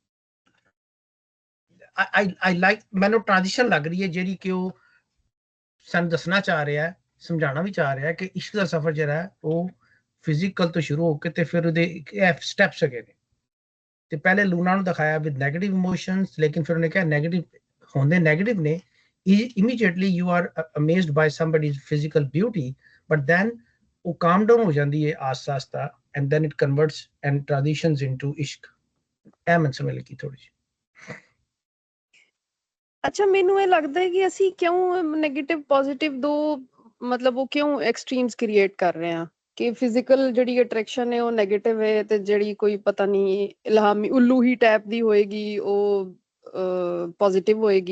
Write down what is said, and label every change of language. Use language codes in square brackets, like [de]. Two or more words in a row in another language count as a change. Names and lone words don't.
[en] I like, [pa] ਮੈਨੂੰ ਟ੍ਰਾਂਜੀਸ਼ਨ ਲੱਗ ਰਹੀ ਹੈ ਜਿਹੜੀ ਕਿ ਉਹ ਸਾਨੂੰ ਦੱਸਣਾ ਚਾਹ ਰਿਹਾ ਹੈ, ਸਮਝਾਉਣਾ ਵੀ ਚਾਹ ਰਿਹਾ ਹੈ ਕਿ ਇਸ਼ਕ ਦਾ ਸਫਰ ਜਿਹੜਾ ਹੈ ਉਹ ਫਿਜ਼ੀਕਲ ਤੋਂ ਸ਼ੁਰੂ ਹੋ ਕੇ ਤੇ ਫਿਰ ਉਹਦੇ ਸਟੈਪਸ ਹੈਗੇ ਨੇ। ਤੇ ਪਹਿਲੇ ਲੂਣਾ ਨੂੰ ਦਿਖਾਇਆ [en] with negative emotions, [pa] ਲੇਕਿਨ ਫਿਰ ਉਹਨੇ ਕਿਹਾ ਨੈਗੇਟਿਵ ਹੁੰਦੇ ਨੈਗੇਟਿਵ ਨੇ, [en] immediately you are amazed by somebody's physical beauty, but then ਉਹ calm down [pa] ਹੋ ਜਾਂਦੀ ਹੈ ਆਸਤਾ ਆਸਤਾ, [en] and then it converts and transitions into ishq। [pa] ਇਹ ਮਨ ਸਮਝ ਲੱਗੀ ਥੋੜੀ ਜਿਹੀ। ਅੱਛਾ, ਮੈਨੂੰ ਇਹ ਲੱਗਦਾ ਹੈ ਕਿ ਅਸੀਂ ਕਿਉਂ [en] negative positive [pa] ਦੋ ਮਤਲਬ ਉਹ ਕਿਉਂ [en] extremes create [pa] ਕਰ ਰਹੇ ਹਾਂ ਕਿ ਫਿਜ਼ੀਕਲ ਜਿਹੜੀ ਅਟਰੈਕਸ਼ਨ ਹੈ ਉਹ ਨੈਗੇਟਿਵ ਹੈ ਤੇ ਜਿਹੜੀ ਕੋਈ ਪਤਾ ਨਹੀਂ ਇਲਹਾਮੀ ਉੱਲੂ ਹੀ ਟਾਈਪ ਦੀ ਹੋਏਗੀ ਉਹ ਪੋਜ਼ਿਟਿਵ ਹੋਏਗੀ?